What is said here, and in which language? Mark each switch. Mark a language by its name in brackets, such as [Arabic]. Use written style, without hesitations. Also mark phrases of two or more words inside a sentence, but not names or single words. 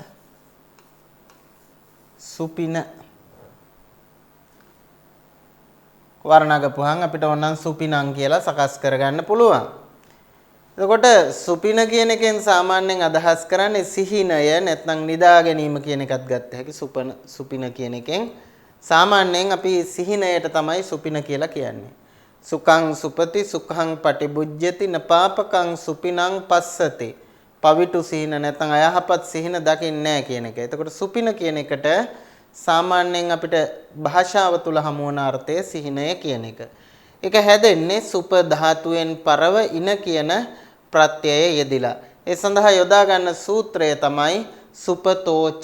[Sinhala] සුපින වර්ණගපුවාන් අපිට ඕනනම් සුපිනං කියලා සකස් කරගන්න පුළුවන්. එතකොට සුපින කියන එකෙන් සාමාන්‍යයෙන් අදහස් කරන්නේ සිහිනය නැත්නම් නිදා ගැනීම කියන එකත් ගත්ත හැකි. සුපින කියන එකෙන් සාමාන්‍යයෙන් අපි සිහිනයට තමයි සුපින කියලා කියන්නේ. [Pali] සුඛං සුපති සුඛං පටිබුද්ධති නපාපකං සුපිනං පස්සති. [Sinhala] පවිතු සිහින නැත්නම් අයහපත් සිහින දකින්නේ නැහැ කියන එක. එතකොට සුපින කියන එකට සාමාන්‍යයෙන් අපිට භාෂාව තුල හමු වන අර්ථය සිහිනය කියන එක. ඒක හැදෙන්නේ සුප ධාතුවෙන් පරව ඉන කියන ප්‍රත්‍යය යෙදිලා. ඒ සඳහා යොදා ගන්න සූත්‍රය තමයි සුපතෝච.